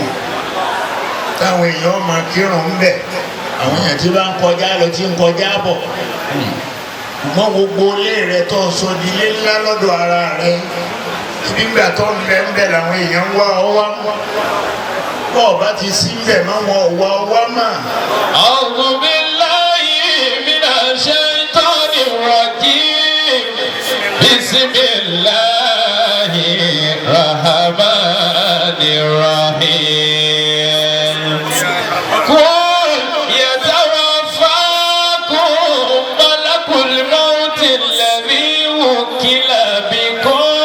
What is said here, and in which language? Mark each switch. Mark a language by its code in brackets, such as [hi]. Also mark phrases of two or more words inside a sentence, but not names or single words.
[yo] Táwọn èèyàn máa kírun ń bẹ̀. Àwọn èèyàn tí bá ń kọjá lọ tí ń kọjá bọ̀. Ṣùgbọ́n gbogbo ilé rẹ̀ tó sọ di ilé ńlá lọ́dọ̀ ara rẹ̀. Nígbà tó ń bẹ làwọn èèyàn ń wá ọ wá. Bọ́ọ̀ bá ti sí ń bẹ̀ mọ́ wọn ò wá ọ wá mà. [ar] أعوذ بالله من الشيطان الرجيم. بسم الله الرحمن الرحيم. قل يتوفاكم ملك الموت الذي وكل بكم.